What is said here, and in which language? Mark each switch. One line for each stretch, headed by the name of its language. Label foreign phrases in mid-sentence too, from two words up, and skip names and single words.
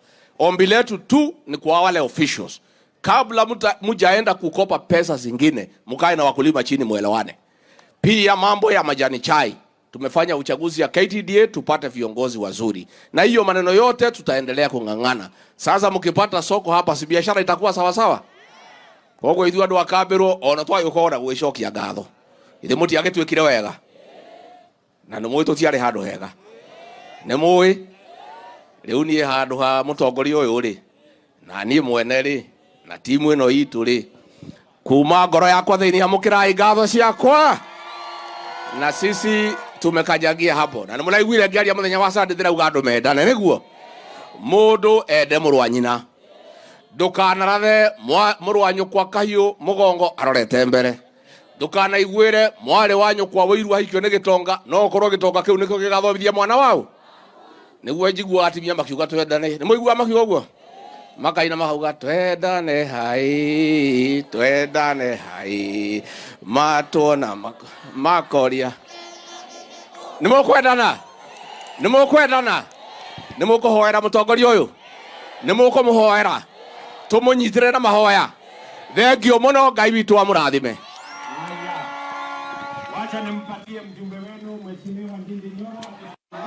Swahili: Ombi letu tu ni kwa wale officials. Kabla mujaenda kukopa pesa zingine, mkae na wakulima chini muelewane. Pia mambo ya majani chai. Tumefanya uchaguzi ya KTDA tupate viongozi wazuri. Na hiyo maneno yote tutaendelea kungangana. Sasa mkipata soko hapa si biashara itakuwa sawa sawa.
Kikuyu: Kogo ithu andu akambirwo ona twayukora gwicokia ngatho. Ithe mutiage twikire wega. Na no mwito tiare handu hega. Ne muwi riu nie handu ha mutongoria uyu ri. Na nie mwene ri na timu ino itu ri. Kuma ngoro yakwa thiini hamukirai ngatho ciakwa.
Swahili: Na sisi tumekajagia hapo.
Kikuyu: Na nimulaiguire ngiaria muthenya wa Sunday thira uga andu mendane niguo. Mundu ende muru wa nyina. Ndukanarathe muru wa nyukwa kahiu mugongo arorete mbere. Ndukanaiguire mwari wa nyukwa wiru ahikio ni gitonga no korwo gitonga kiu nikio gigathomithia mwana wao. Niguo njigua atimia makiuga twendane. Ni muigua makiuga uguo? Makaina mahauga twendane hai matona makoria. Ni mukwendana? Ni mukwendana? Ni mukuhoera mutongoria uyu? Ni mukumuhoera? Tumunyitire na mahoya. Thengio muno, Ngai witu amurathime.
Swahili: Wacha nimpatie mjumbe wenu Mheshimiwa Ndindi Nyoro.